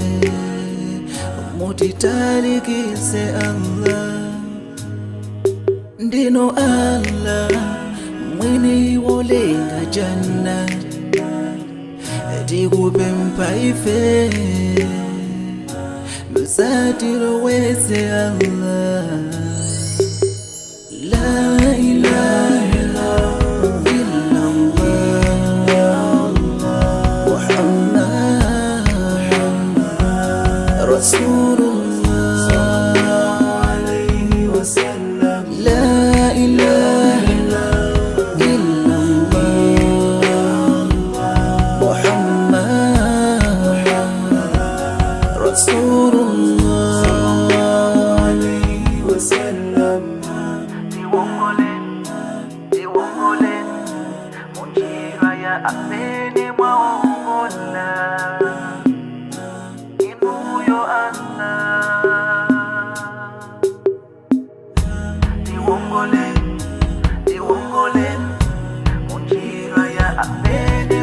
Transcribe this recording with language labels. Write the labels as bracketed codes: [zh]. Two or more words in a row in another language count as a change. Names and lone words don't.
[ny] mutitalikise Allah ndinu Allah mwini wolenga janna tikupempha ife [ar] musatilowetse Allah لا إله إلا الله محمد رسول الله عليه وسلم لا إله إلا الله محمد رسول الله عليه وسلم [ny] diwongolen munjira ya amene mwaongola inuyo Allah diwongolen munjira ya amene